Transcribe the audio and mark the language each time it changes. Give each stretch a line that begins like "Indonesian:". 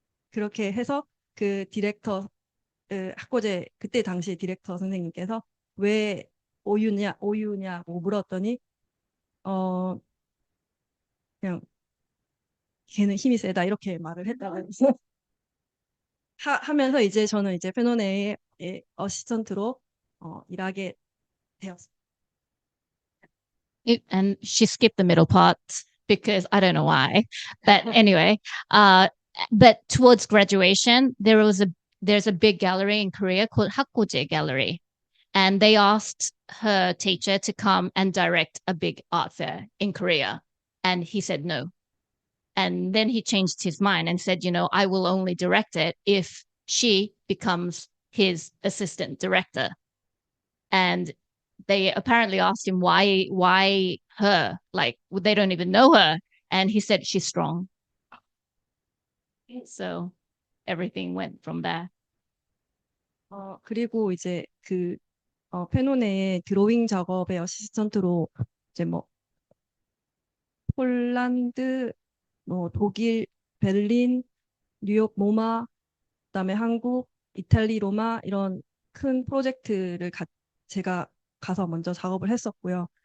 Korean: 그렇게 해서 그 디렉터 학고제 그때 당시 디렉터 선생님께서 왜 오유냐 뭐 물었더니 그냥 걔는 힘이 세다 이렇게 말을 했다고 하면서 이제 저는 이제 페노네의 어시스턴트로 일하게 되었습니다.
English: And she skipped the middle parts because I don't know why. But anyway, but towards graduation, there's a big gallery in Korea called Hakkoje Gallery. And they asked her teacher to come and direct a big art fair in Korea. And he said no. And then he changed his mind and said, I will only direct it if she becomes his assistant director. And they apparently asked him why her, like they don't even know her. And he said she's strong. So everything went from there.
Korean: 그리고 이제 페노네의 드로잉 작업의 어시스턴트로 이제 뭐 폴란드, 뭐 독일, 베를린, 뉴욕 모마, 그다음에 한국, 이탈리 로마 이런 큰 프로젝트를 제가 가서 먼저 작업을 했었고요.